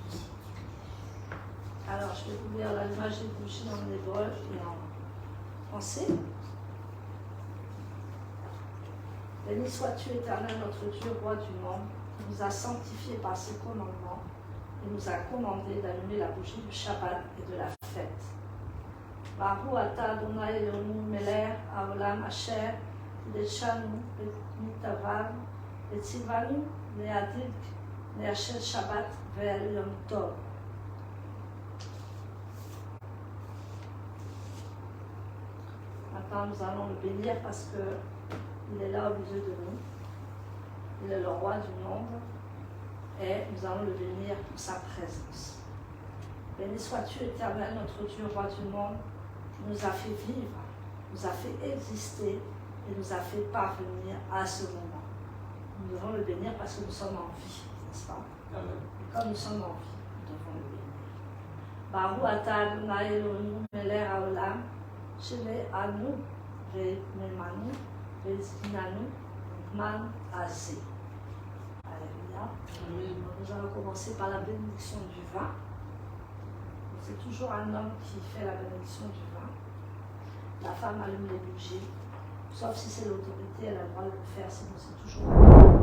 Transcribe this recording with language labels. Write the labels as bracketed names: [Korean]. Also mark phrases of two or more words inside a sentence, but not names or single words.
[French] Alors, je vais vous lire l'allumage des bougies en hébreu et en français. Béni sois-tu, Éternel, notre Dieu, roi du monde, qui nous a sanctifiés par ses commandements et nous a commandé d'allumer la bougie du Shabbat et de la fête. [Hebrew] ברוך אתה אדוני אלוהינו מלך העולם אשר קידשנו מטבעיו וציוונו להדליק נר שבת ויום טוב. [French] Maintenant, nous allons le bénir parce qu'il est là au milieu de nous. Il est le roi du monde et nous allons le bénir pour sa présence. Béni sois-tu, Éternel, notre Dieu, roi du monde, qui nous a fait vivre, nous a fait exister et nous a fait parvenir à ce moment. Nous devons le bénir parce que nous sommes en vie, n'est-ce pas? Amen. Et comme nous sommes en vie, nous devons le bénir. [Hebrew] ברוך אתה אדוני אלוהינו מלך העולם שהחיינו וקיימנו והגיענו לזמן הזה. [French] Alléluia. Nous allons commencer par la bénédiction du vin. C'est toujours un homme qui fait la bénédiction du vin. La femme allume les bougies. Sauf si c'est l'autorité, elle a le droit de le faire, sinon c'est toujours un homme.